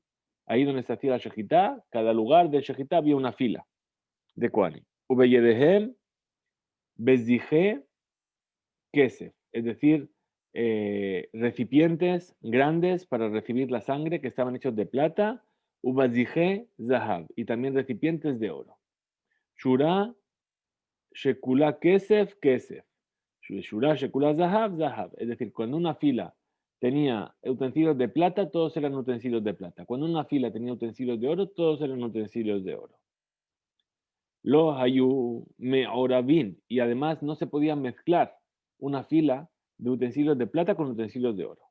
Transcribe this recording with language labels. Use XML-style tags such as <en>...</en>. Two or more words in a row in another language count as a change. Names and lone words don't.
<es>Ahí donde se hacía la shejitá, cada lugar del shejitá había una fila de Kohanim.</es> <he>ובידיהם, בזיכי, כסף.</he> <es>Es decir, recipientes grandes para recibir la sangre que estaban hechos de plata,</es> <he>ובזיכי זהב,</he> <es>y también recipientes de oro.</es> <he>שורה, שכולה כסף, כסף. שורה, שכולה זהב, זהב.</he> <es>Es decir, cuando una fila tenía utensilios de plata, todos eran utensilios de plata. Cuando una fila tenía utensilios de oro, todos eran utensilios de oro.</es> <he>לא היו מעורבין,</he> <es>y además no se podía mezclar una fila de utensilios de plata con utensilios de oro.</es>